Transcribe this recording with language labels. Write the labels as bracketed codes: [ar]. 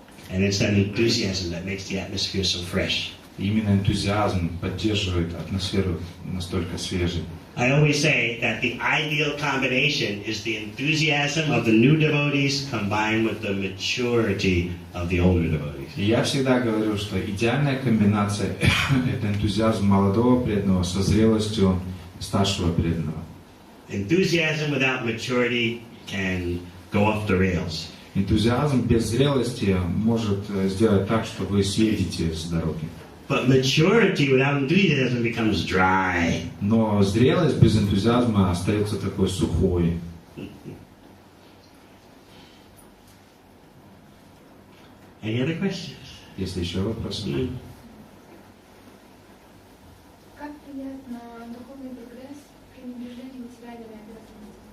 [en] And it's that enthusiasm that makes the atmosphere so fresh. [ru] И именно энтузиазм поддерживает атмосферу настолько свежей. [en] I always say that the ideal combination is the enthusiasm of the new devotees combined with the maturity of the older devotees. [ru] И я всегда говорю, что идеальная комбинация – это энтузиазм молодого преданного со зрелостью старшего преданного. [en] Enthusiasm without maturity can go off the rails. [ru] Энтузиазм без зрелости может сделать так, что вы съедете с дороги. [en] But maturity without enthusiasm becomes dry. [ru] Но зрелость без энтузиазма остается такой сухой. [en] Any other questions? [ru] Есть ли еще вопросы? Как влияет на духовный прогресс пренебрежение материальными обязанностями?